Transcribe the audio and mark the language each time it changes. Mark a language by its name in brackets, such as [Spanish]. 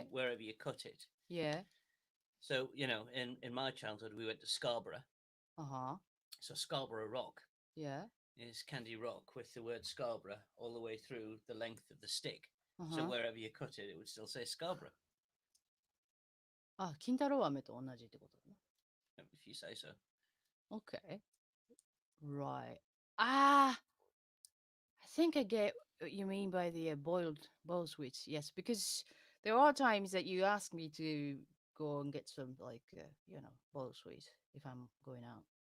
[English] So wherever you cut it. Yeah. So, in my childhood, we went to Scarborough. So Scarborough Rock. Yeah. Is candy rock with the word Scarborough all the way through the length of the stick. So wherever you cut it, it would still say Scarborough. [Japanese] あ、金太郎飴と同じってことだね。 [English] If you say so. Okay. Right. I think I get what you mean by the boiled sweets. Yes, because there are times that you ask me to go and get some boiled sweets if I'm going out.